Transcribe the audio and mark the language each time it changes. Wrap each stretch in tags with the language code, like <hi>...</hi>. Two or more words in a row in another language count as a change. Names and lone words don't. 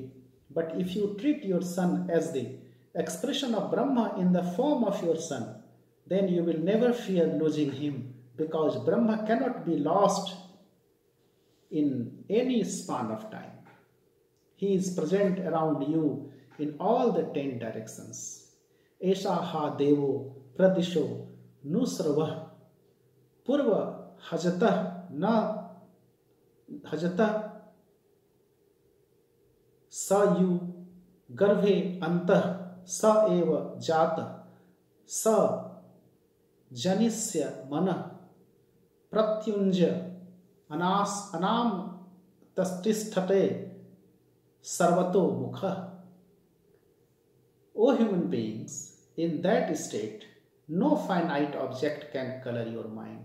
<en>But if you treat your son as the expression of Brahma in the form of your son, then you will never fear losing him, because Brahma cannot be lost in any span of time. He is present around you in all the 10 directions.</en> <sa>Esha ha devo pradisho nusravah purva hajatah na hajatah sa yu garve antah sa eva jata sa janisya mana pratyunja anam tastisthate sarvato mukha.</sa> <en>O human beings, in that state, no finite object can color your mind.</en>